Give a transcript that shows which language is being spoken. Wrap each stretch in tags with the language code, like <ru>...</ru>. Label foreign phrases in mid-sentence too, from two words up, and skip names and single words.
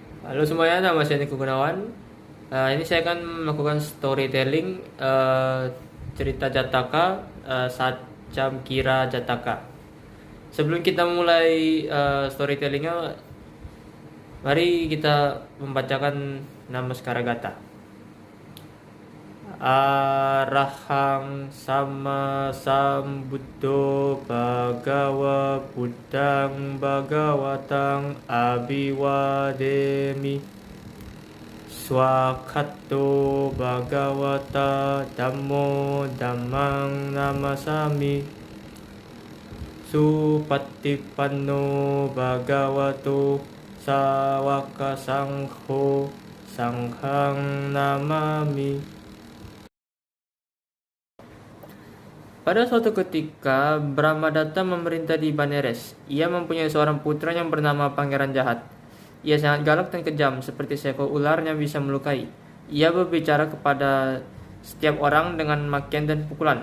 <id>Halo semuanya, nama saya Niko Gunawan. Ini saya akan melakukan storytelling cerita Jataka, Sacam Kira Jataka. Sebelum kita mulai storytellingnya, mari kita membacakan nama Sekaragata.</id> <pi>Arahang sama sambuddho bhagawa buddhang bhagawatang abiwademi swakato bhagawata dhammo dhammang namasami supatipanno bhagavato sawaka sangho sanghang namami.</pi> <id>Pada suatu ketika, Brahmadatta memerintah di Baneres. Ia mempunyai seorang putra yang bernama Pangeran Jahat. Ia sangat galak dan kejam, seperti seekor ular yang bisa melukai. Ia berbicara kepada setiap orang dengan makian dan pukulan.</id>